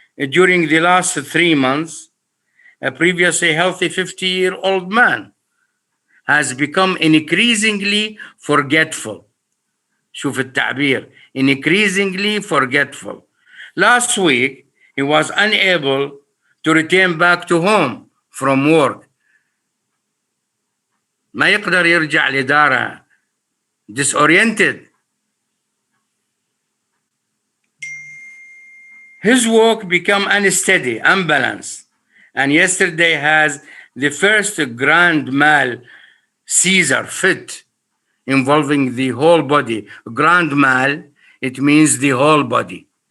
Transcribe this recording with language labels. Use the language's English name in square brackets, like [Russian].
[English] During the last 3 months, a previously healthy 50-year-old man has become increasingly forgetful. [Arabic] شوف التعبير, [English] increasingly forgetful. Last week, he was unable to return back to home from work. [Arabic] ما يقدر يرجع لداره, disoriented. [English] His work became unsteady, unbalanced, and yesterday has the first grand mal Caesar fit involving the whole body. Grand mal, it means the whole body.